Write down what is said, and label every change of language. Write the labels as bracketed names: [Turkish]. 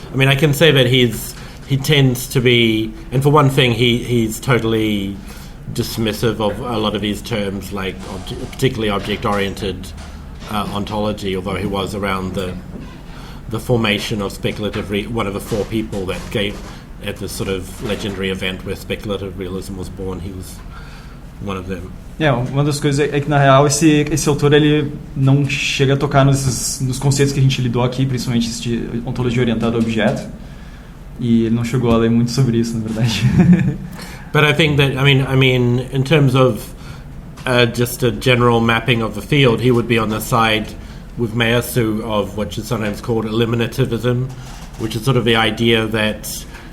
[English] I can say that he tends to be, and for one thing, he's totally dismissive of a lot of these terms, like particularly object-oriented ontology, although he was around the formation of speculative one of the 4 people that gave at this sort of legendary event where speculative realism was born. He was one of them. [Portuguese] Uma das coisas é que na real esse autor ele não chega a tocar nos conceitos que a gente lidou aqui, principalmente esse de ontologia orientada a objeto, e ele não chegou a ler muito sobre isso, na verdade. [English] But I think that in terms of just a general mapping of the field, he would be on the side with Meyasu of what is sometimes called eliminativism, which is sort of the idea that